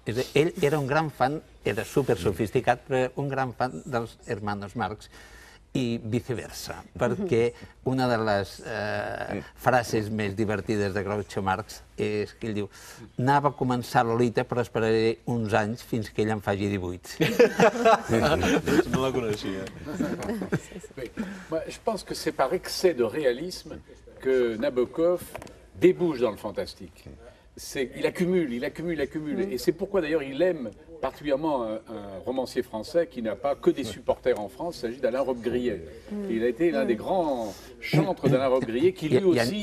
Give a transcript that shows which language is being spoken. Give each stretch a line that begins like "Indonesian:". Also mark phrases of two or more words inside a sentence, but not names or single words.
Catalan: Ell era un gran fan, era super sofisticat, però un gran fan dels hermanos Marx, i viceversa, perquè una de les frases més divertides de Groucho Marx és que ell diu: anava a començar Lolita, però esperaré uns anys fins que ell en faci 18. No la coneixia.
French: Je pense que c'est par excès de réalisme que Nabokov débouche dans le fantastique. Il accumule. Et c'est pourquoi d'ailleurs il aime particulièrement un romancier français qui n'a pas que des supporters en France. Il s'agit d'Alain Robbe-Grillet. Il a été l'un des grands chantres d'Alain Robbe-Grillet qui lui aussi...